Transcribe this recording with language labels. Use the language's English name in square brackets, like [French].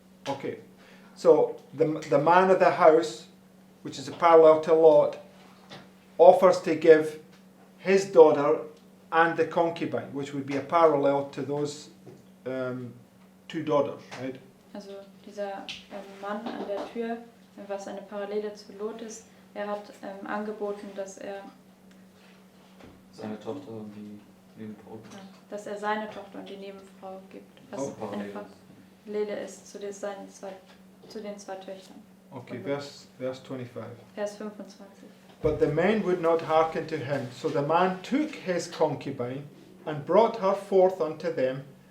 [English] Okay, so the man of the house, which is a parallel to Lot, offers to give his daughter and the concubine, which would be a parallel to those 2 daughters, right? [German] Also dieser Mann an der Tür, was eine Parallele zu Lot ist, er hat angeboten, dass er Seine Tochter und die Nebenfrau. seine Tochter und die Nebenfrau gibt, was einfach Parallele ist zu den 2 Töchtern. [English] Okay, verse 25. [German] Vers 25. [English] But the men would not hearken to him. So the man took his concubine and brought her forth unto them.